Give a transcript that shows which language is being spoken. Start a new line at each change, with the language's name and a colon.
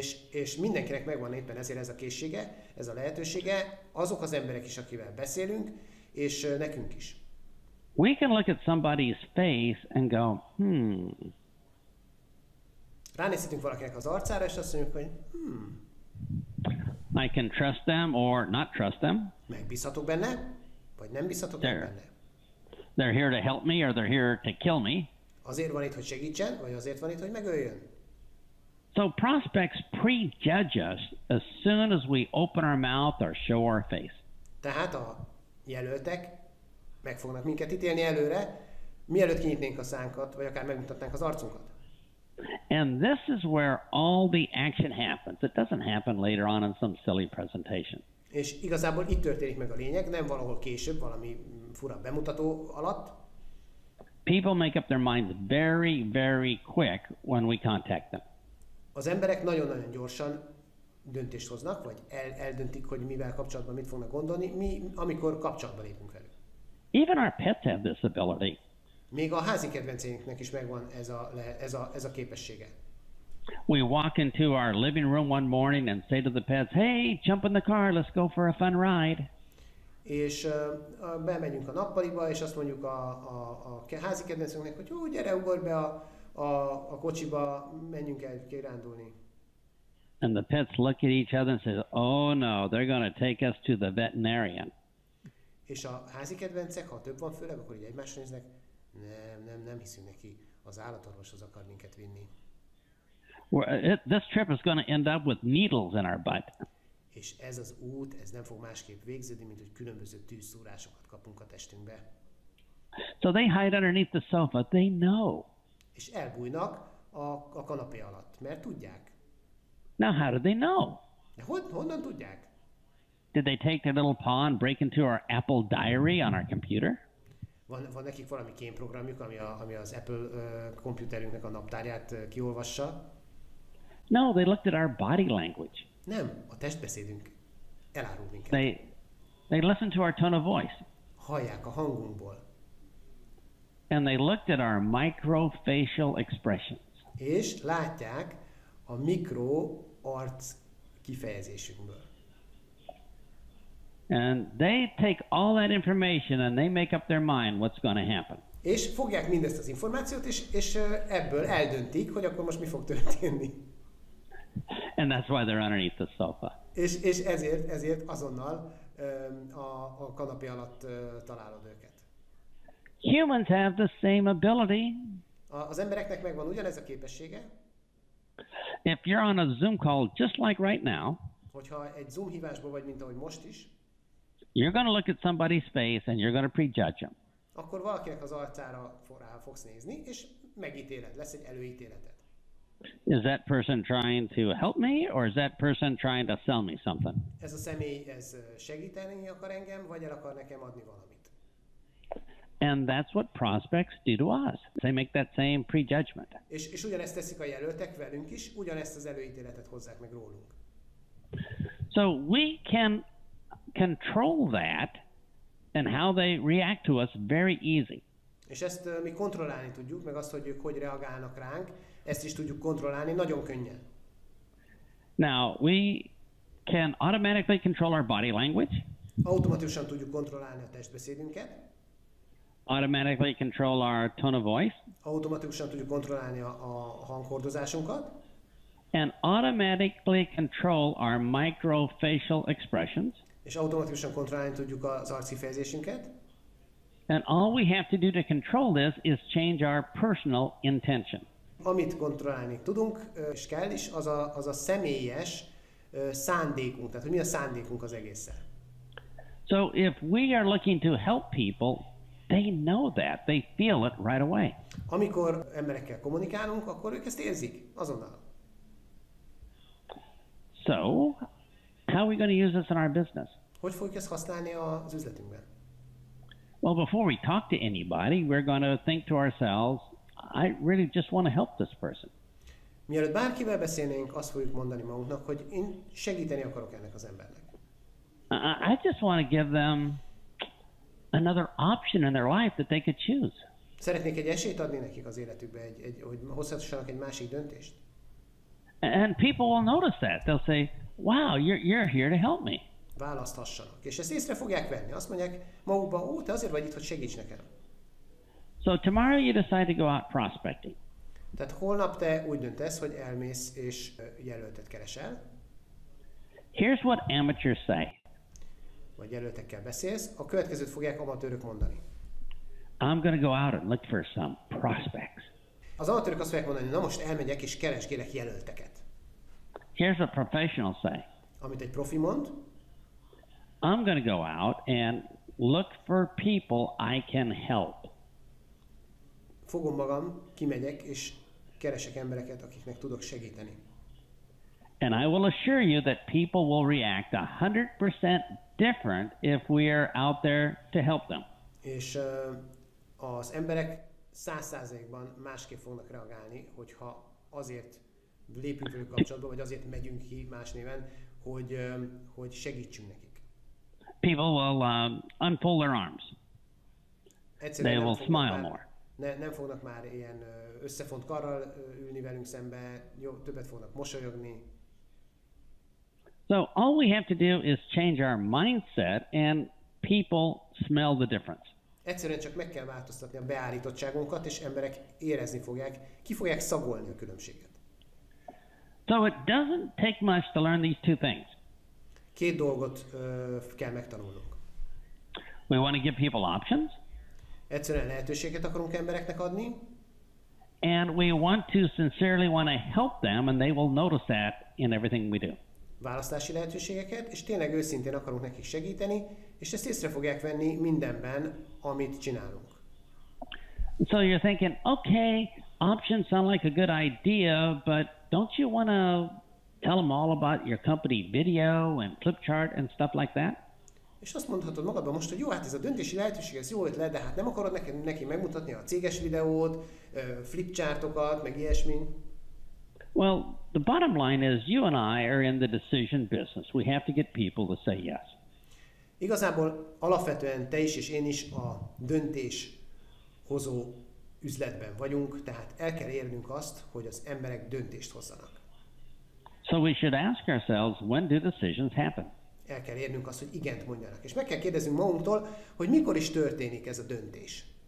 Hungarian: És mindenkinek megvan éppen ezért ez a készsége, ez a lehetősége, azok az emberek is, akivel beszélünk, és nekünk is.
English: We can look at somebody's face and go,
Hungarian: Ránézhetünk valakinek az arcára, és azt mondjuk, hogy
English: I can trust them or not trust them.
Hungarian: megbízhatok benne, vagy nem bízhatok benne.
English: They're here to help me or they're here to kill me.
Hungarian: Azért van itt, hogy segítsen, vagy azért van itt, hogy megöljön.
English: So prospects prejudge us as soon as we open our mouth or show our face.
Hungarian: Tehát a jelöltek meg fognak minket ítélni előre, mielőtt kinyitnénk a szánkat, vagy akár megmutatnánk az arcunkat.
English: And this is where all the action happens. It doesn't happen later on in some silly presentation.
Hungarian: És igazából itt történik meg a lényeg, nem valahol később, valami fura bemutató alatt.
English: People make up their minds very, very quick when we contact them.
Hungarian: Az emberek nagyon-nagyon gyorsan döntést hoznak, vagy eldöntik, hogy mivel kapcsolatban mit fognak gondolni, amikor kapcsolatba lépünk velük.
English: Even our pets have this ability.
Hungarian: Még a házi kedvenceinknek is megvan ez a képessége.
English: We walk into our living room one morning and say to the pets, hey, jump in the car, let's go for a fun ride.
Hungarian: És bemegyünk a nappaliba, és azt mondjuk a házi kedvencünknek, hogy jó, gyere, ugorj be a kocsiba, menjünk el kirándulni.
English: And the pets look at each other and say, oh no, they're going to take us to the veterinarian.
Hungarian: És a házi kedvencek, ha több van főleg, akkor így egymásra néznek, Nem hiszünk neki, az állatorvoshoz akar minket vinni.
English: This trip is going to end up with needles in our butt.
Hungarian: És ez az út, ez nem fog másképp végződni, mint hogy különböző tűzszúrásokat kapunk a testünkbe.
English: So they hide underneath the sofa. They know.
Hungarian: És elbújnak a kanapé alatt, mert tudják.
English: Now, how do they know?
Hungarian: De honnan tudják?
English: Did they take their little paw and break into our Apple diary on our computer?
Hungarian: Van nekik valami kémprogramjuk, ami az Apple komputerünknek a naptárját kiolvassa?
English: No, they looked at our body language.
Hungarian: Nem, a testbeszédünk elárul minket.
English: They listen to our tone of voice.
Hungarian: Hallják a hangunkból.
English: And they looked at our microfacial expressions.
Hungarian: És látják a mikroarc kifejezésünkből.
English: And they take all that information and they make up their mind what's going to happen.
Hungarian: És fogják mindezt az információt, és ebből eldöntik, hogy akkor most mi fog történni.
English: And that's why they're underneath the sofa.
Hungarian: És ezért azonnal a kanapé alatt találod őket.
English: Humans have the same ability.
Hungarian: Az embereknek megvan ugyanez a képessége.
English: If you're on a Zoom call just like right now,
Hungarian: hogyha egy Zoom hívásban vagy, mint ahogy most is,
English: you're going to look at somebody's face and you're going to prejudge them.
Hungarian: Akkor valakinek az arcára rá fogsz nézni, és megítéled, lesz egy előítéleted.
English: Is that person trying to help me, or is that person trying to sell me something?
Hungarian: Ez a személy, ez segíteni akar engem, vagy el akar nekem adni valamit?
English: And that's what prospects do to us. They make that same prejudgment.
Hungarian: És ugyanezt teszik a jelöltek velünk is, ugyanezt az előítéletet hozzák meg rólunk.
English: So we can control that and how they react to us very easy.
Hungarian: És ezt mi kontrollálni tudjuk, meg azt, hogy ők hogy reagálnak ránk, ezt is tudjuk kontrollálni nagyon könnyen.
English: Now, we can automatically control our body language.
Hungarian: Automatikusan tudjuk kontrollálni a testbeszédünket.
English: Automatically control our tone of voice.
Hungarian: Automatikusan tudjuk kontrollálni a hanghordozásunkat.
English: And automatically control our microfacial expressions.
Hungarian: És automatikusan kontrollálni tudjuk az arckifejezésünket.
English: And all we have to do to control this is change our personal intention.
Hungarian: Amit kontrollálni tudunk, és kell is, az a személyes szándékunk, tehát hogy mi a szándékunk az egésszel.
English: So if we are looking to help people, they know that. They feel it right away.
Hungarian: Amikor emberekkel kommunikálunk, akkor ők ezt érzik azonnal.
English: So, how are we going to use this in our business?
Hungarian: Hogy fogjuk ezt használni az üzletünkben?
English: Well, before we talk to anybody, we're going to think to ourselves, I really just want to help this person.
Hungarian: Mielőtt bárkivel beszélnénk, azt fogjuk mondani magunknak, hogy én segíteni akarok ennek az embernek.
English: I just want to give them another option in their life that they could choose.
Hungarian: Szeretnék egy esélyt adni nekik az életükbe, hogy hozhassanak egy másik döntést.
English: And people will notice that. They'll say, wow, you're here to help me.
Hungarian: Választhassanak. És ezt észre fogják venni. Azt mondják magukba, te azért vagy itt, hogy segíts nekem.
English: So tomorrow you decide to go out prospecting.
Hungarian: Tehát holnap te úgy döntesz, hogy elmész és jelöltet keresel.
English: Here's what amateurs say.
Hungarian: Vagy jelöltekkel beszélsz. A következőt fogják amatőrök mondani.
English: I'm going to go out and look for some prospects.
Hungarian: Az amatőrök azt fogják mondani, na most elmegyek és keresgélek jelölteket.
English: Here's what professionals say.
Hungarian: Amit egy profi mond.
English: I'm going to go out and look for people I can help.
Hungarian: Fogom magam, kimegyek és keresek embereket, akiknek tudok segíteni.
English: And I will assure you that people will react 100% different if we are out there to help them.
Hungarian: És az emberek 100%-ban másképp fognak reagálni, hogyha azért lépünk velük kapcsolatba, vagy azért megyünk ki más néven, hogy segítsünk nekik.
English: People will unfold their arms.
Hungarian: Egyszerűen
English: they will smile more.
Hungarian: Nem fognak már ilyen összefont karral ülni velünk szembe, többet fognak mosolyogni.
English: So all we have to do is change our mindset and people smell the difference.
Hungarian: Egyszerűen csak meg kell változtatni a beállítottságunkat, és emberek érezni fogják, ki fogják szagolni a különbséget.
English: So it doesn't take much to learn these two things.
Hungarian: Két dolgot kell megtanulnunk.
English: We want to give people options.
Hungarian: Egyszerűen lehetőséget akarunk embereknek adni,
English: and we want to sincerely want to help them, and they will notice that in everything we do.
Hungarian: választási lehetőségeket, és tényleg őszintén akarunk nekik segíteni, és ezt észre fogják venni mindenben, amit csinálunk.
English: So you're thinking, okay, options sound like a good idea, but don't you want to tell them all about your company video and flip chart and stuff like that?
Hungarian: És azt mondhatod magadban most, hogy jó, hát ez a döntési lehetőség, ez jó ötlet, de hát nem akarod neki megmutatni a céges videót, flipchartokat, meg ilyesmi.
English: Well, the bottom line is you and I are in the decision business. We have to get people to say yes.
Hungarian: Igazából alapvetően te is és én is a döntéshozó üzletben vagyunk, tehát el kell érnünk azt, hogy az emberek döntést hozzanak.
English: So we should ask ourselves, when do decisions happen?
Hungarian: El kell érnünk azt, hogy igent mondjanak. És meg kell kérdeznünk magunktól, hogy mikor is történik ez a döntés.